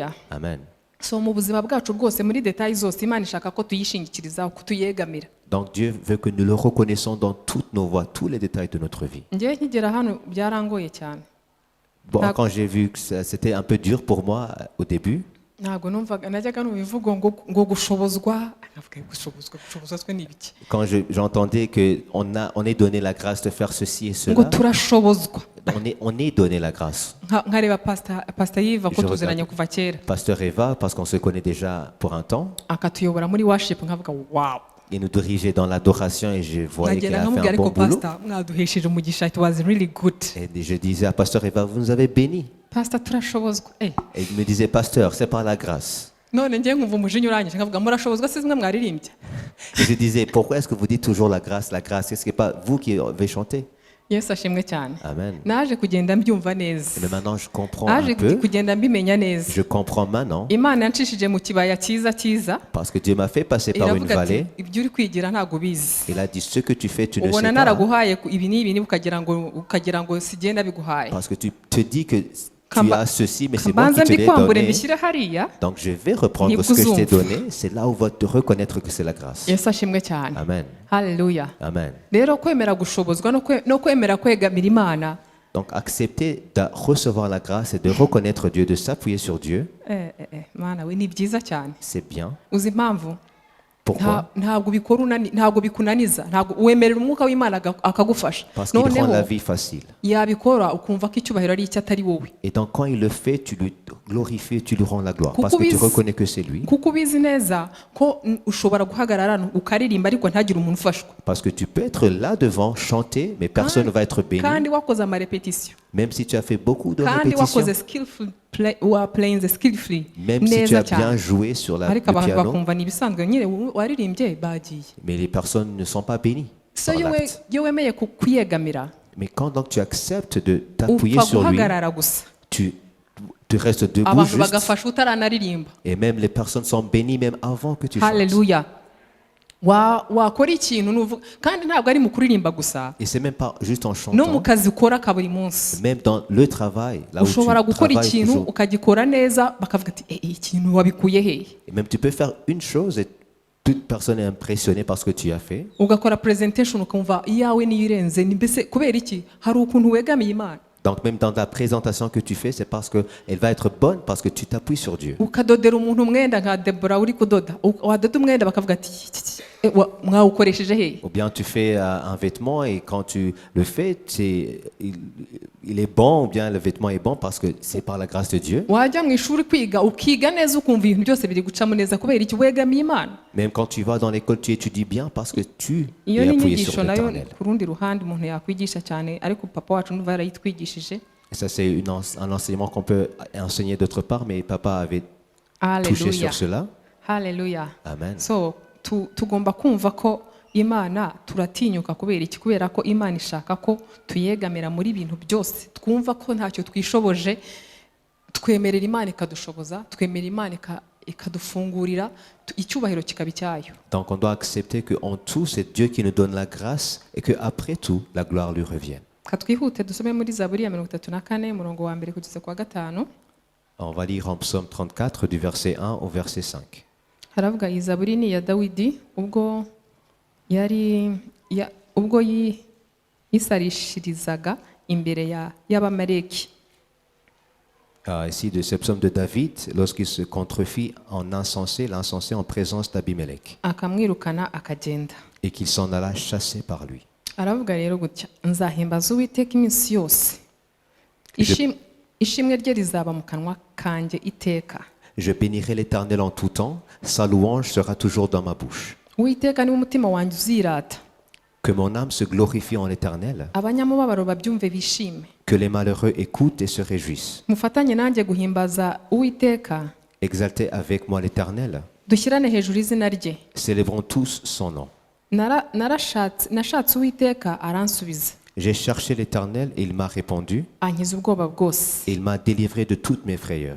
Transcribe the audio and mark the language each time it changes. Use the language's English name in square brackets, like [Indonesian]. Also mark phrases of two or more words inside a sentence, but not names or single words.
[Kinyarwanda] Amen. so mu buzima bwacu bwose muri details zose Imana ishaka ko tuyishingikirizaho kutuyegamira. [French] Donc Dieu veut que nous le reconnaissons dans toutes nos voies, tous les détails de notre vie. [Kinyarwanda] Njyewe nkigera hano byarangoye cyane. [French] Bon, quand j'ai vu que c'était un peu dur pour moi au début, [Kinyarwanda] Ntabwo numvaga najyaga nubivuga ngo gushobozwa, akavuga gushobozwa twe ni ibiki. [French] quand j'entendais qu'on est donné la grâce de faire ceci et [Kinyarwanda] Ngo [French] cela, [Kinyarwanda] turashobozwa. [French] on est donné la grâce. [Kinyarwanda] Nkareba pastor Yiva ko [French] Je [Kinyarwanda] tuziranye [French] regarde. [Kinyarwanda] kuva kera. [French] Pasteur Eva, parce qu'on se connaît déjà pour un temps, [Kinyarwanda] Akatuyobora muri worship nkavuga wow. [French] il nous dirigeait dans l'adoration et je voyais qu'elle [Kinyarwanda] Nkagenda [French] a fait [Kinyarwanda] nkamubwira [French] un bon [Kinyarwanda] ariko [French] boulot. [Kinyarwanda] pastor mwaduhesheje umugisha, [English] it was really good. [French] Et je disais à Pasteur Eva, vous nous avez bénis. [Kinyarwanda] Pastor turashobozwa. [French] Et il me disait, Pasteur, c'est par la grâce. [Kinyarwanda] None ngiye nkumva umujinya urangije nkavuga murashobozwa si zimwe mwaririmbye. [French] Et je disais, pourquoi est-ce que vous dites toujours la grâce, la grâce? Est-ce que ce n'est pas vous qui avez chanté? [Kinyarwanda] Yesu ashimwe cyane. Amen. Naje kugenda mbyumva neza. [French] Mais maintenant, je comprends un [Kinyarwanda] Naje [French] peu. [Kinyarwanda] kugenda mbimenya neza. [French] Je comprends maintenant [Kinyarwanda] Imana yanshishije mu kibaya cyiza [French] parce que Dieu m'a fait passer par une [Kinyarwanda] iravuga ati [French] vallée. [Kinyarwanda] ibyo uri kwigira ntabwo ubizi. [French] Il a dit, ce que tu fais, tu ne [Kinyarwanda] Ubona [French] sais pas. [Kinyarwanda] naraguhaye ibi n'ibi ukagira ngo sigenda biguhaye. [French] Parce que tu te dis que tu [Kinyarwanda] Kamba- [French] as ceci, mais c'est moi [Kinyarwanda] Kambanza [French] qui te l'ai [Kinyarwanda] mbikwambure [French] donné. [Kinyarwanda] mbishyire hariya. [French] Donc je vais reprendre ce que je t'ai donné. C'est là où va te reconnaître que c'est la grâce. [Kinyarwanda] Yesu ashimwe cyane. Amen. Haleluya. Amen. Rero kwemera gushobozwa no kwemera kwegamira Imana. [French] Donc accepter de recevoir la grâce et de reconnaître Dieu, de s'appuyer sur Dieu, [Kinyarwanda] Mana we ni byiza cyane. [French] c'est bien. [Kinyarwanda] Uzi impamvu? [French] Pourquoi? [Kinyarwanda] Ntabwo bikunaniza, ntabwo wemerera umwuka w'Imana akagufasha. [French] Parce qu'il rend la vie facile. [Kinyarwanda] Yabikora ukumva ko icyubahiro ari icyo atari wowe. [French] Et donc quand il le fait, tu lui glorifies, tu lui rends la gloire. Parce que tu reconnais que c'est lui. [Kinyarwanda] Kuko ubizi neza ko ushobora guhagarara hano ukaririmba ariko ntagire umuntu ufashwa. [French] Parce que tu peux être là devant, chanter, mais personne ne va être béni. [Kinyarwanda] Kandi wakoze amarepetition. [French] Même si tu as fait beaucoup de [Kinyarwanda] Kandi [French] répétitions. [English] wakoze playing skillfully. [French] Même si tu as bien joué sur le [Kinyarwanda] Ariko abantu [French] piano. [Kinyarwanda] bakumva ni ibisanzwe nyine waririmbye bagiye. [French] Mais les personnes ne sont pas bénies [Kinyarwanda] So [French] par l'acte. [Kinyarwanda] iyo wemeye kwiyegamira [French] Mais quand donc tu acceptes de t'appuyer [Kinyarwanda] upfa [French] sur lui, [Kinyarwanda] guhagarara gusa. [French] tu restes debout [Kinyarwanda] Abantu [French] juste. [Kinyarwanda] bagafasha utaranaririmba. [French] Et même les personnes sont bénies même avant que tu chantes. [Kinyarwanda] Haleluya. Wakora ikintu nuvuga kandi ntabwo ari mu kuririmba gusa. [French] Et c'est même pas juste en [Kinyarwanda] No mu [French] chantant. [Kinyarwanda] kazi ukora ka buri munsi. [French] Même dans le travail, là où tu [Kinyarwanda] Ushobora gukora [French] travailles [Kinyarwanda] ikintu [French] toujours. [Kinyarwanda] ukagikora neza bakavuga ati ikintu wabikuye hehe. [French] Et même tu peux faire une chose et toute personne est impressionnée par ce que tu as fait. [Kinyarwanda] Ugakora presentation ukumva iyawe niyo irenze ni mbese kubera iki hari ukuntu wegamiye Imana. [French] Donc même dans la présentation que tu fais, c'est parce qu'elle va être bonne, parce que tu t'appuies sur Dieu. [Kinyarwanda] Ukadodera umuntu umwenda nka Deborah uri kudoda wadoda umwenda bakavuga ati mwawukoresheje hehe. [French] Ou bien tu fais un vêtement et quand tu le fais, il est bon, ou bien le vêtement est bon parce que c'est par la grâce de Dieu. [Kinyarwanda] Wajya mu ishuri kwiga ukiga neza ukumva ibintu byose biri gucamo neza kubera iki wegamiye Imana. [French] Même quand tu vas dans l'école, tu étudies bien parce que tu [Kinyarwanda] Iyo [French] es [Kinyarwanda] ni [French] appuyé sur [Kinyarwanda] inyigisho nayo [French] l'Éternel. [Kinyarwanda] ku rundi ruhande umuntu yakwigisha cyane ariko papa wacu n'uva yarayitwigishije. [French] Et ça, c'est un enseignement qu'on peut enseigner d'autre part, mais papa avait touché [Kinyarwanda] Haleluya. [French] sur cela. [Kinyarwanda] Haleluya. Amen. So tugomba kumva ko Imana turatinyuka kubera iki kubera ko Imana ishaka ko tuyegamira muri ibintu byose twumva ko ntacyo twishoboje twemerera Imana ikadushoboza twemerera Imana ikadufungurira icyubahiro kikaba icyayo. [French] Donc on doit accepter qu'en tout, c'est Dieu qui nous donne la grâce et qu'après tout, la gloire lui revienne. [Kinyarwanda] Katwihute dusome muri Zaburi ya 34 umurongo wa mbere kugeza kwa gatanu. [French] On va lire en Psaume 34 du verset 1 au verset 5. [Kinyarwanda] Haravuga iyi Zaburi ni ya Dawidi ubwo yisarishirizaga imbere y'Abamaleki. [French] Ici de ce psaume de David, lorsqu'il se contrefit en insensé, l'insensé en présence d'Abimelech, [Kinyarwanda] Akamwirukana akagenda. [French] et qu'il s'en alla chasser par lui. [Kinyarwanda] Aravuga rero gutya nzahimbaza Uwiteka iminsi yose. Ishimwe rye rizaba mu kanwa kanjye iteka. [French] Je bénirai l'Éternel en tout temps, sa louange sera toujours dans ma bouche. [Kinyarwanda] Uwiteka niwe umutima wanjye uzirata. [French] Que mon âme se glorifie en l'Éternel, [Kinyarwanda] Abanyamubabaro babyumve bishime. [French] que les malheureux écoutent et se réjouissent. [Kinyarwanda] Mufatanye nanjye guhimbaza Uwiteka. [French] Exaltez avec moi l'Éternel, [Kinyarwanda] Dushyirane hejuru izina rye. [French] célébrons tous son nom. [Kinyarwanda] Nashatse Uwiteka aransubiza. [French] J'ai cherché l'Éternel et il m'a répondu, [Kinyarwanda] Ankiza ubwoba bwose. [French] et il m'a délivré de toutes mes frayeurs.